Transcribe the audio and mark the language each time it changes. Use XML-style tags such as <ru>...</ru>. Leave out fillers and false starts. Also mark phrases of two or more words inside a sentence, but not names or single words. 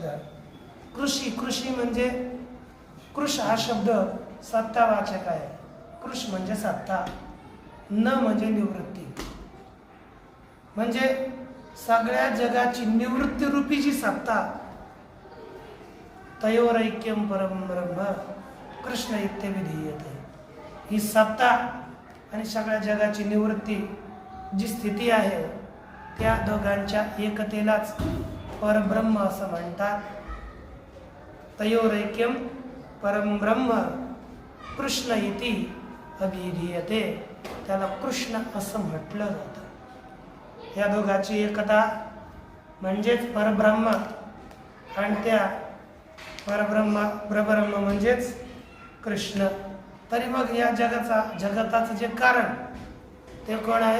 <mr>कृषी म्हणजे कृष हा शब्द सत्तावाचक आहे. कृष म्हणजे सत्ता, न म्हणजे निवृत्ती. म्हणजे सगळ्या जगाची निवृत्ती रूपी जी सत्ता,</mr> <sa>तयोरैक्यम परम ब्रह्म कृष्ण इत्यभिधीयते.</sa> <mr>ही सत्ता आणि सगळ्या जगाची निवृत्ती जी स्थिती आहे त्या दोघांच्या एकतेलाच परब्रह्म असं म्हणतात.</mr> <sa>तयोरैक्यम परम ब्रह्म कृष्ण इति अभिधीयते.</sa> <mr>त्याला कृष्ण असं म्हटलं जातं. या दोघांची एकता म्हणजेच परब्रह्म आणि त्या परब्रह्म म्हणजेच कृष्ण. तरी मग या जगताचं जे कारण ते कोण आहे?</mr>